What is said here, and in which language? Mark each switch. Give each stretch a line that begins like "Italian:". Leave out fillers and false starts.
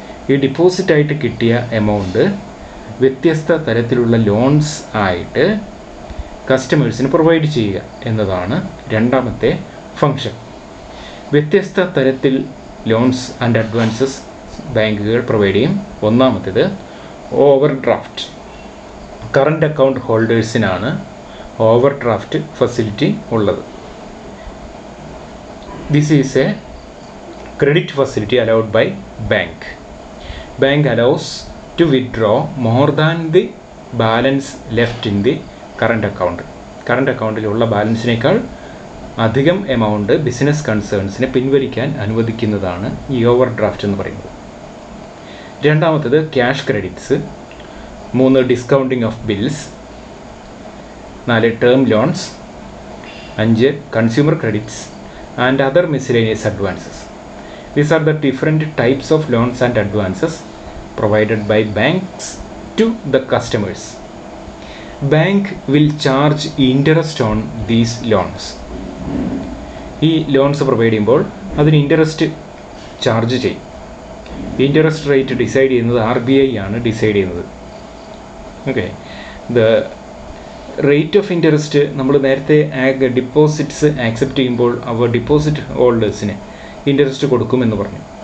Malayalam: ഈ ഡിപ്പോസിറ്റായിട്ട് കിട്ടിയ എമൗണ്ട് വ്യത്യസ്ത തരത്തിലുള്ള ലോൺസ് ആയിട്ട് കസ്റ്റമേഴ്സിന് പ്രൊവൈഡ് ചെയ്യുക എന്നതാണ് രണ്ടാമത്തെ ഫങ്ഷൻ. വ്യത്യസ്ത തരത്തിൽ ലോൺസ് ആൻഡ് അഡ്വാൻസസ് ബാങ്കുകൾ പ്രൊവൈഡ് ചെയ്യും. ഒന്നാമത്തേത് over draft. Current account ഹോൾഡേഴ്സിനാണ് over draft facility ഉള്ളത്.
English: This is a credit facility allowed by bank. Bank allows to withdraw more than the balance left in the current account. Current അക്കൗണ്ടിലുള്ള ബാലൻസിനേക്കാൾ അധികം amount business കൺസേൺസിനെ പിൻവലിക്കാൻ അനുവദിക്കുന്നതാണ് ഈ overdraft എന്ന് പറയുന്നത്.
Malayalam: രണ്ടാമത്തേത്
English: Cash credits. 3 discounting of bills. 4 term loans. 5 consumer credits and other miscellaneous advances. These are the different types of loans and advances provided by banks to the customers. Bank will charge interest on these loans.
Malayalam: ഈ loans provide ചെയ്യുമ്പോൾ അതിന് interest charge ചെയ്യും. Interest rate decide ചെയ്യുന്നത് RBI ആണ് decide ചെയ്യുന്നത്. Okay,
English: the rate of interest
Malayalam: നമ്മൾ നേരത്തെ deposits accept ചെയ്യുമ്പോൾ അവർ ഡിപ്പോസിറ്റ് ഹോൾഡേഴ്സിന് ഇൻട്രസ്റ്റ് കൊടുക്കുമെന്ന് പറഞ്ഞു.